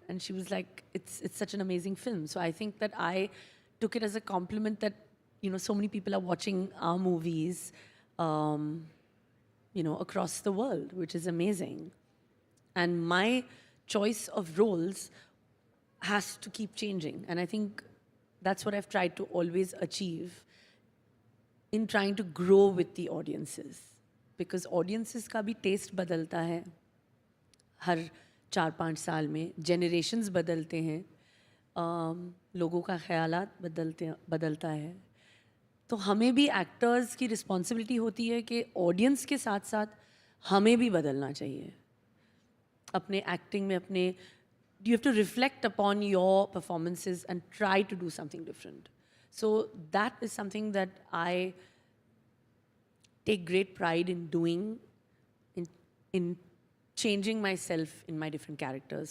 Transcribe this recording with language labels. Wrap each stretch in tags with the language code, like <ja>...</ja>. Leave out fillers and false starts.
<en>And she was like, it's such an amazing film. So I think that I took it as a compliment that, you know, so many people are watching our movies, you know, across the world, which is amazing. And my choice of roles has to keep changing. And I think that's what I've tried to always achieve in trying to grow with the audiences.</en> <hi>Because audiences का भी taste बदलता है हर 4-5 साल में, generations बदलते हैं, लोगों का ख्यालात बदलता है. तो हमें भी एक्टर्स की रिस्पॉन्सिबिलिटी होती है कि ऑडियंस के साथ साथ हमें भी बदलना चाहिए. अपने एक्टिंग में</hi> <en>you have to reflect upon your performances and try to do something different. So that is something that I take great pride in doing, in changing myself in my different characters.</en>